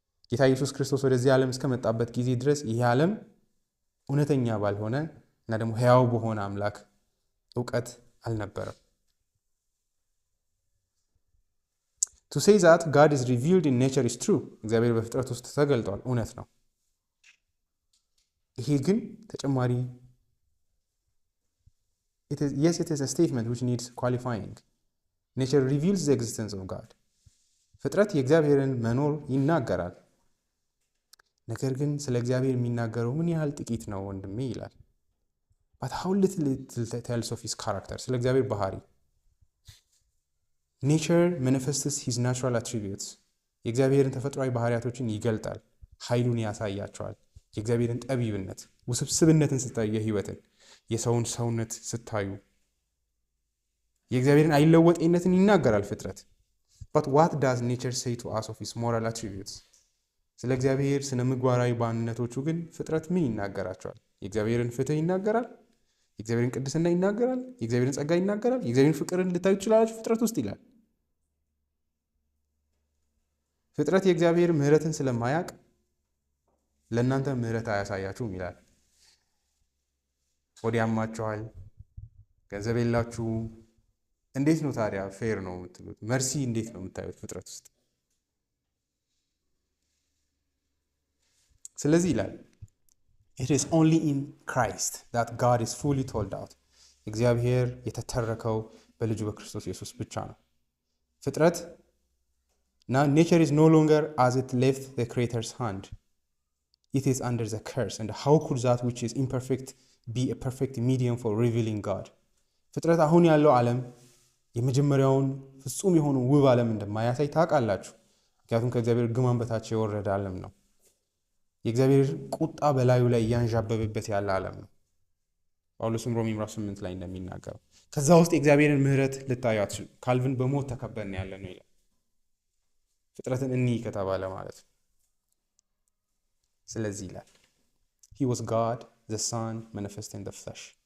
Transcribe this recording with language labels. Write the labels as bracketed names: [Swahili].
[Amharic] ጌታ ኢየሱስ ክርስቶስ ወደዚህ ዓለም እስከመጣበት ጊዜ ድረስ ይህ ዓለም እውነተኛ ባልሆነ እና ደግሞ ሕያው በሆነ አምላክ እውቀት አልነበረም። [English] To say that God is revealed in nature is true. [Amharic] እግዚአብሔር በፍጥረት ውስጥ ተገልጧል፣ እውነት ነው። ይሄ ግን ተጨማሪ [English] yes, it is a statement which needs qualifying. Nature reveals the existence of God. [Amharic] ፍጥረት የእግዚአብሔርን መኖር ይናገራል። ነገር ግን ስለ እግዚአብሔር የሚናገረው ምን ያህል ጥቂት ነው ወንድሜ ይላል። [English] But how little it tells of his character. [Amharic] ስለ እግዚአብሔር ባህሪ [English] Nature manifests his natural attributes. [Amharic] የእግዚአብሔርን ተፈጥሯዊ ባህሪያቶችን ይገልጣል፣ ኃይሉን ያሳያቸዋል። የእግዚአብሔርን ጠቢብነት፣ ውስብስብነትን ስታዩ፣ የህይወትን የሰውን ሰውነት ስታዩ የእግዚአብሔርን አይለወጤነትን ይናገራል ፍጥረት። [English] But what does nature say to us of his moral attributes? [Amharic] ስለ እግዚአብሔር ስነ ምግባራዊ ባንነቶቹ ግን ፍጥረት ምን ይናገራቸዋል? የእግዚአብሔርን ፍትህ ይናገራል፣ የእግዚአብሔርን ቅድስና ይናገራል፣ የእግዚአብሔርን ጸጋ ይናገራል። የእግዚአብሔርን ፍቅርን ልታዩ ትችላላችሁ ፍጥረት ውስጥ ይላል። ፍጥረት የእግዚአብሔር ምህረትን ስለማያውቅ ለእናንተ ምህረት አያሳያችሁም ይላል። ሆድ ያማችኋል፣ ገንዘብ የላችሁ፣ እንዴት ነው ታዲያ ፌር ነው የምትሉት? መርሲ እንዴት ነው የምታዩት ፍጥረት ውስጥ? ስለዚህ ይላል [English] it is only in Christ that God is fully told out. [Amharic] እግዚአብሔር የተተረከው በልጁ በክርስቶስ ኢየሱስ ብቻ ነው። ፍጥረት [English] now nature is no longer as it left the creator's hand. It is under the curse, and how could that which is imperfect be a perfect medium for revealing God? [Amharic] ፍጥረት አሁን ያለው ዓለም የመጀመሪያውን ፍጹም የሆነ ውብ ዓለም እንደማያሳይ ታውቃላችሁ። ምክንያቱም ከእግዚአብሔር ግማን በታች የወረደ ዓለም ነው። የእግዚአብሔር ቁጣ በላዩ ላይ እያንዣበበበት ያለ ዓለም ነው። ጳውሎስም ሮሜ ምዕራፍ 8 ላይ እንደሚናገረው ከዛ ውስጥ የእግዚአብሔርን ምህረት ልታዩ አትችሉ። ካልቪን በሞት ተከበን ያለ ነው ይላል። ፍጥረትን እንይ ከተባለ ማለት ነው። ስለዚህ ይላል [English] he was God the Son manifest in the flesh.